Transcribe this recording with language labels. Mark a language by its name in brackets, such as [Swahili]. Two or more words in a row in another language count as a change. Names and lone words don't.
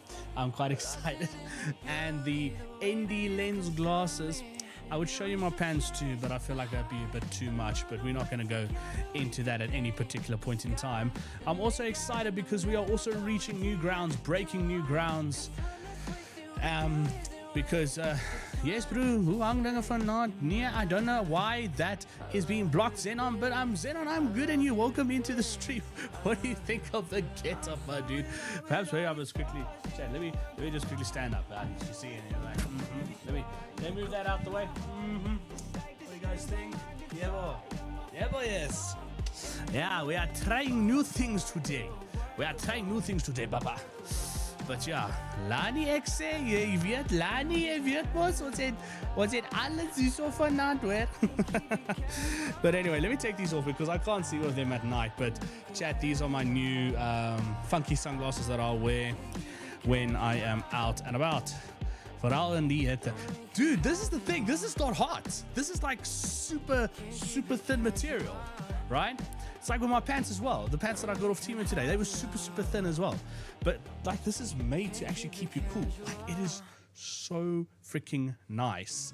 [English] I'm quite excited. And the ND lens glasses. I would show you my pants too, but I feel like that'd be a bit too much. But we're not going to go into that at any particular point in time. I'm also excited because we are also reaching new grounds, breaking new grounds. Because yes bro, [Afrikaans] hoe hang dinge vanaand? Nee, [English] I don't know why that is being blocked, Zenon, but Zenon, I'm good and you. Welcome into the stream. What do you think of the get-up, my dude? Perhaps maybe I'll just quickly chat. Let me just quickly stand up. You see it here, like, Let me move that out the way. What do you guys think? Yeah, boy. Yeah, boy, yes. Yeah, we are trying new things today. Baba. [Afrikaans] But ja, Lani ek sê, jy weet, Lani, jy weet mos, ons het alles hierso vanaand hoor. [English] But anyway, let me take these off because I can't see with them at night. But chat, these are my new funky sunglasses that I'll wear when I am out and about. [Afrikaans] Veral in die hitte. [English] Dude, this is the thing. This is not hot. This is like super, super thin material, right? It's like with my pants as well. The pants that I got off Temu today, they were super, super thin as well. But like this is made to actually keep you cool. Like it is so freaking nice.